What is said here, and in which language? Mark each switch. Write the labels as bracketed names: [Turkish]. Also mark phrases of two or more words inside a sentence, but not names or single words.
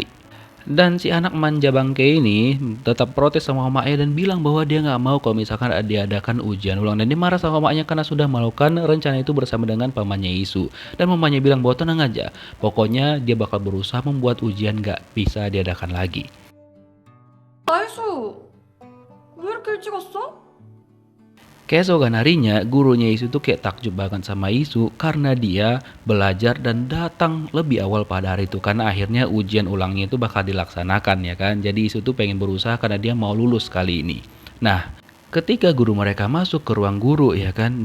[Indonesian] Dan si anak manja bangke ini tetap protes sama mamanya dan bilang bahwa dia nggak mau kalau misalkan diadakan ujian ulang. Dan dia marah sama mamanya karena sudah melakukan rencana itu bersama dengan pamannya Isu. Dan mamanya bilang bahwa tenang aja, pokoknya dia bakal berusaha membuat ujian nggak bisa diadakan lagi. [Korean] 나이수, 왜 이렇게 일찍 왔어? [Indonesian] Keesokan harinya, gurunya Isu tuh kayak takjub banget sama Isu karena dia belajar dan datang lebih awal pada hari itu. Karena akhirnya ujian ulangnya itu bakal dilaksanakan ya kan. Jadi Isu tuh pengen berusaha karena dia mau lulus kali ini. Nah, ketika guru mereka masuk ke ruang guru ya kan.